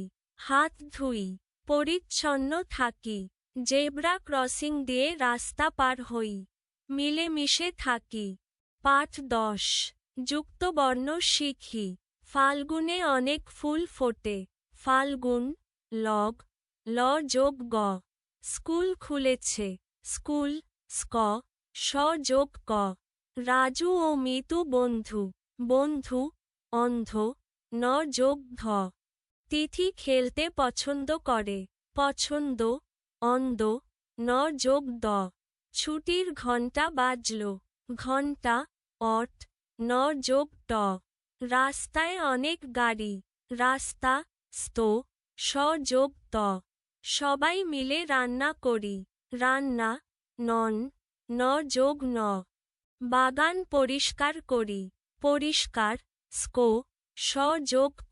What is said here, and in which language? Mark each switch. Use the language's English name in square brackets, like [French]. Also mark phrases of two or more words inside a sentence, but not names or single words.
[Bangla] হাত ধুই। পরিচ্ছন্ন থাকি। জেব্রা ক্রসিং দিয়ে রাস্তা পার হই। মিলেমিশে থাকি। পাঠ ১০। যুক্তবর্ণ শিখি। ফাল্গুনে অনেক ফুল ফোটে। ফাল্গুন, লগ, ল যোগ গ। স্কুল খুলেছে। স্কুল, স্ক, স যোগ ক। রাজু ও মিতু বন্ধু। বন্ধু, অন্ধ, ন যোগ ধ। তিথি খেলতে পছন্দ করে। পছন্দ, অন্দ, ন যোগ দ। ছুটির ঘণ্টা বাজল। ঘণ্টা, অট, ন যোগ ট। রাস্তায় অনেক গাড়ি। রাস্তা, স্তো, স যোগ ত। সবাই মিলে রান্না করি। রান্না, নন, ন যোগ ন। বাগান পরিষ্কার করি। পরিষ্কার, স্কো, স যোগ ক।